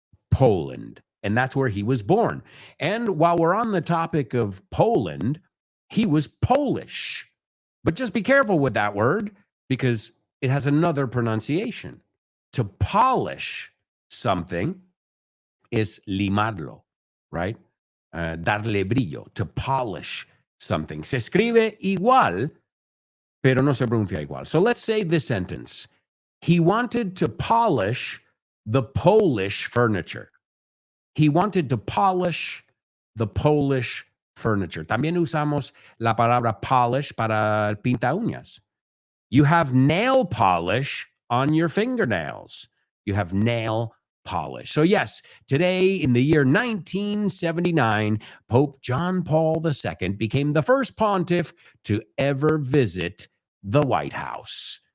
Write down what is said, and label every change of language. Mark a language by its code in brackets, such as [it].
[en] Poland, and that's where he was born. And while we're on the topic of Poland, he was Polish. But just be careful with that word because it has another pronunciation. To polish something is limarlo, right? [es] Darle brillo, [en] to polish something. [es] Se escribe igual, pero no se pronuncia igual. [en] So let's say this sentence. He wanted to polish the Polish furniture. He wanted to polish the Polish furniture. [es] También usamos la palabra polish para pinta uñas. [en] You have nail polish on your fingernails. You have nail polish. So yes, today in the year 1979, Pope John Paul II became the first pontiff to ever visit the White House.